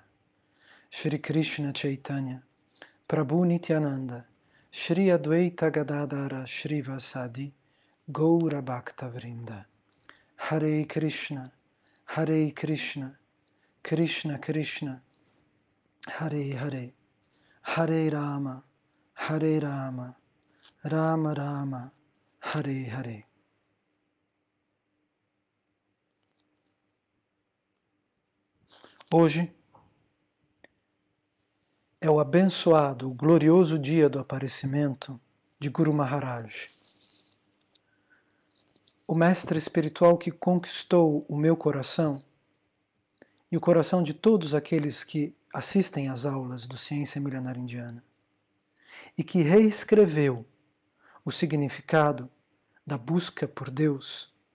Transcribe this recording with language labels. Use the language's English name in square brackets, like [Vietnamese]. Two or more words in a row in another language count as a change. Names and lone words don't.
[Sanskrit] श्री कृष्ण चैतन्य प्रभु नित्यानन्द श्री अद्वैत गदाधर श्री वासादि गौर भक्त वृन्द हरे कृष्ण कृष्ण कृष्ण हरे हरे हरे राम राम राम हरे हरे. [Portuguese] Hoje é o abençoado, o glorioso dia do aparecimento de Guru Maharaj, o mestre espiritual que conquistou o meu coração e o coração de todos aqueles que assistem às aulas do Ciência Milenar Indiana e que reescreveu o significado da busca por Deus